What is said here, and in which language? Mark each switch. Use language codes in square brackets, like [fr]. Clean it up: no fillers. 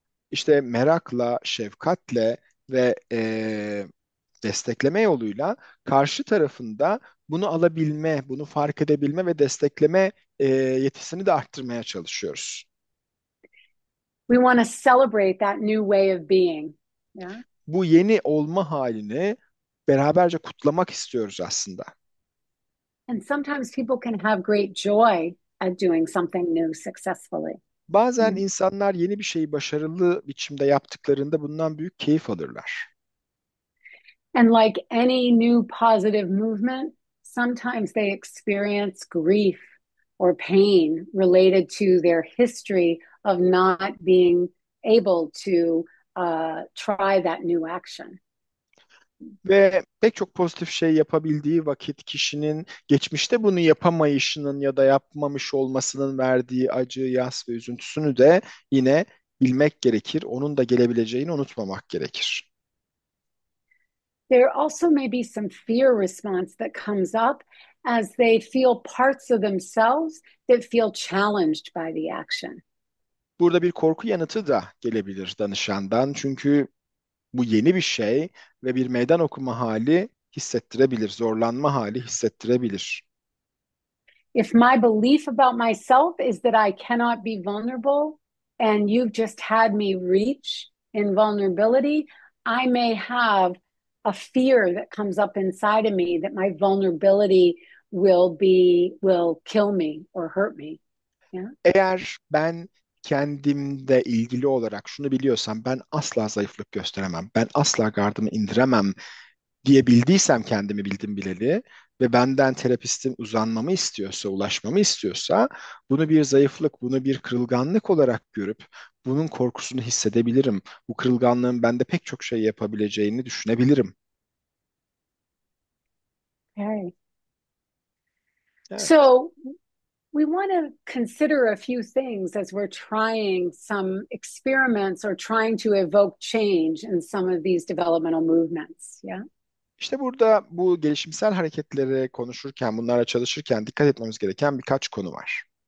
[tr] İşte merakla, şefkatle ve destekleme yoluyla karşı tarafında bunu alabilme, bunu fark edebilme ve destekleme yetisini de arttırmaya çalışıyoruz. [en] We want to celebrate that new way of being. Yeah? [tr] Bu yeni olma halini beraberce kutlamak istiyoruz aslında. [en] And sometimes people can have great joy at doing something new successfully. [tr] Bazen insanlar yeni bir şeyi başarılı biçimde yaptıklarında bundan büyük keyif alırlar. [en] And like any new positive movement, sometimes they experience grief or pain related to their history of not being able to try that new action. [tr] Ve pek çok pozitif şey yapabildiği vakit kişinin geçmişte bunu yapamayışının ya da yapmamış olmasının verdiği acı, yas ve üzüntüsünü de yine bilmek gerekir. Onun da gelebileceğini unutmamak gerekir. [en] There also may be some fear response that comes up as they feel parts of themselves that feel challenged by the action. [tr] Burada bir korku yanıtı da gelebilir danışandan. Çünkü bu yeni bir şey ve bir meydan okuma hali hissettirebilir, zorlanma hali hissettirebilir. [en] If my belief about myself is that I cannot be vulnerable and you've just had me reach in vulnerability, I may have a fear that comes up inside of me that my vulnerability will kill me or hurt me. Yeah? [tr] Eğer ben kendimle ilgili olarak şunu biliyorsam ben asla zayıflık gösteremem, ben asla gardımı indiremem diyebildiysem kendimi bildim bileli ve benden terapistin uzanmamı istiyorsa, ulaşmamı istiyorsa bunu bir zayıflık, bunu bir kırılganlık olarak görüp bunun korkusunu hissedebilirim. Bu kırılganlığın bende pek çok şey yapabileceğini düşünebilirim. [en] Okay. [tr] Evet. [en] So we want to consider a few things as we're trying some experiments or trying to evoke change in some of these developmental movements. Yeah. [tr] İşte burada bu gelişimsel hareketleri konuşurken, bunlarla çalışırken dikkat etmemiz gereken birkaç konu var.